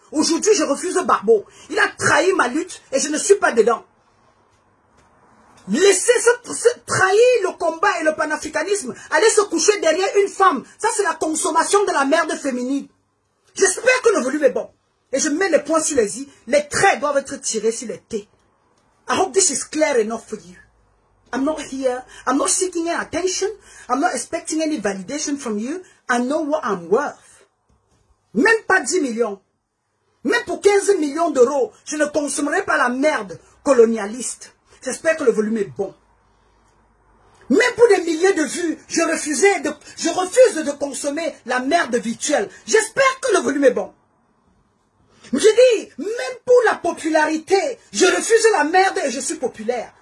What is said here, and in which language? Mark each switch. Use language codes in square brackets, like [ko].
[fr] Aujourd'hui, je refuse barbeau. Il a trahi ma lutte et je ne suis pas dedans. Laissez trahir le combat et le panafricanisme. Aller se coucher derrière une femme. Ça, c'est la consommation de la merde féminine. J'espère que le volume est bon. Et je mets les points sur les i. Les traits doivent être tirés sur les t. [en] I hope this is clear enough for you. I'm not here. I'm not seeking any attention. I'm not expecting any validation from you. I know what I'm worth. [fr] Même pas 10 millions. Même pour 15 millions d'euros, je ne consommerai pas la merde colonialiste. J'espère que le volume est bon. Même pour des milliers de vues, je refuse de consommer la merde virtuelle. J'espère que le volume est bon. Je dis, même pour la popularité, je refuse la merde et je suis populaire.